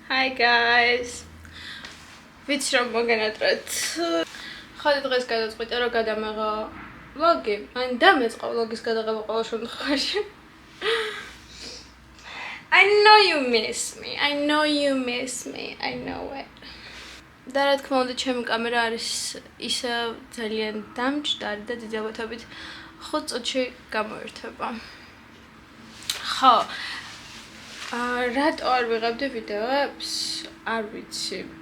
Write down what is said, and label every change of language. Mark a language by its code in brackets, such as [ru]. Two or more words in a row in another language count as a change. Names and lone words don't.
[en] Hi guys. [ka] ვიცი რომ მოგენატრეთ. ხოდა დღეს გადაწყვიტე რომ გადამეღო vlog-ი. ან დამეწყო vlog-ის გადაღება ყოველ შემთხვევაში. [en] I know you miss me. I know you miss me. I know it. [ka] და რა თქმა უნდა ჩემი კამერა არის ისე ძალიან დამჭდარი და დიდი ალბათობით 5 წუთში გამოირთვება. ხო. რატო არ ვიღებდი ვიდეოებს? არ ვიცი.